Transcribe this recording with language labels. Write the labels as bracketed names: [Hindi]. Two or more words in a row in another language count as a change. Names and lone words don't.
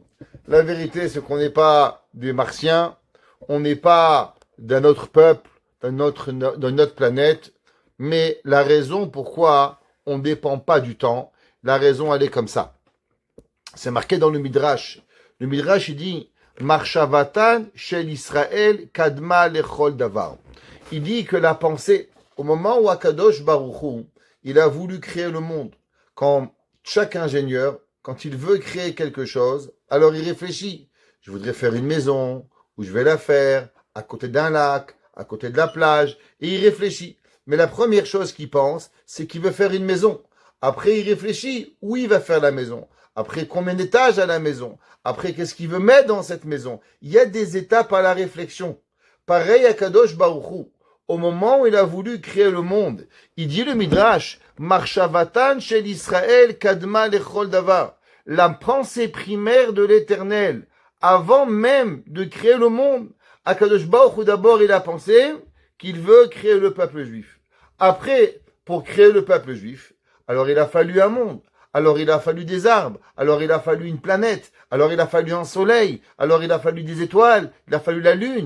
[French] La vérité, c'est qu'on n'est pas des martiens, on n'est pas d'un autre peuple, d'une autre planète, mais la raison pourquoi on ne dépend pas du temps, la raison elle est comme ça. C'est marqué dans le Midrash. Le Midrash il dit [Hebrew] מחשבתן של ישראל קדמה לכל דבר. [French] Il dit que la pensée, au moment où [Hebrew] הקדוש ברוך הוא, [French] il a voulu créer le monde, quand chaque ingénieur, quand il veut créer quelque chose, alors il réfléchit. Je voudrais faire une maison, où je vais la faire, à côté d'un lac, à côté de la plage, et il réfléchit. Mais la première chose qu'il pense, c'est qu'il veut faire une maison. Après, il réfléchit où il va faire la maison. Après, combien d'étages à la maison. Après, qu'est-ce qu'il veut mettre dans cette maison. Il y a des étapes à la réflexion. Pareil à [Hebrew] קדוש ברוך הוא. [French] Au moment où il a voulu créer le monde, il dit le Midrash, [Hebrew] מחשבתן של ישראל קדמה לכל דבר. [French] La pensée primaire de l'Éternel, avant même de créer le monde, [Hebrew] הקדוש ברוך הוא [French] d'abord il a pensé qu'il veut créer le peuple juif. Après, pour créer le peuple juif, alors il a fallu un monde, alors il a fallu des arbres, alors il a fallu une planète, alors il a fallu un soleil, alors il a fallu des étoiles, il a fallu la lune.